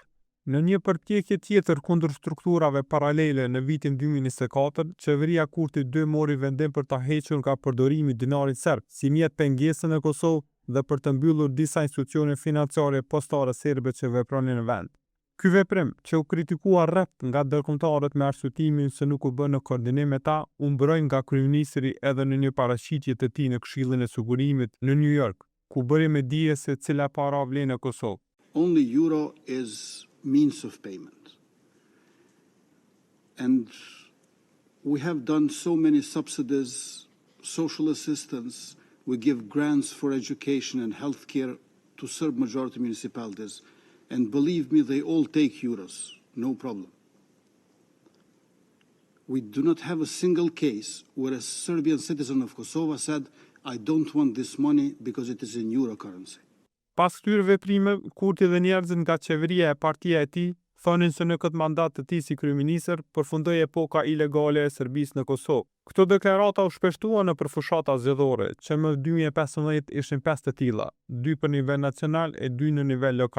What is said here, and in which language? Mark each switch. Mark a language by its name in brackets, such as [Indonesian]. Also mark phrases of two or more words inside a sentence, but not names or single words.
[Albanian] Në një përpjekje tjetër kundër strukturave paralele në vitin 2024, qeveria Kurti II mori vendim për ta hequr nga përdorimi dinarit serb si mjet pengesë në Kosovë dhe për të mbyllur disa institucione financiare postare serbe që vepronin në vend. Ky veprim, që u kritikua rreth nga ndërkombëtarët me arsyetimin se nuk u bë në koordinim me ta, u mbroj nga kryeministri edhe në një paraqitje të tij në Këshillin e Sigurimit në New York, ku bëri me dije se cila para vlen në Kosovë. [English] Only euro is means of payment. And we have done so many subsidies, social assistance, we give grants for education and healthcare to Serb majority municipalities, and believe me, they all take euros, no problem. We do not have a single case where a Serbian citizen of Kosovo said, I don't want this money because it is in euro currency. [Albanian] Pas këtyre veprime, Kurti dhe njerëzit nga qeveria e partia e tij thonin se në këtë mandat të tij si kryeministër përfundoi epoka ilegale e Serbisë në Kosovë. Këto deklarata u shpeshtuan në fushata zgjedhore, që më 2015 ishin 5 të tilla, 2 për nivel nacional e 2 në nivel lokal.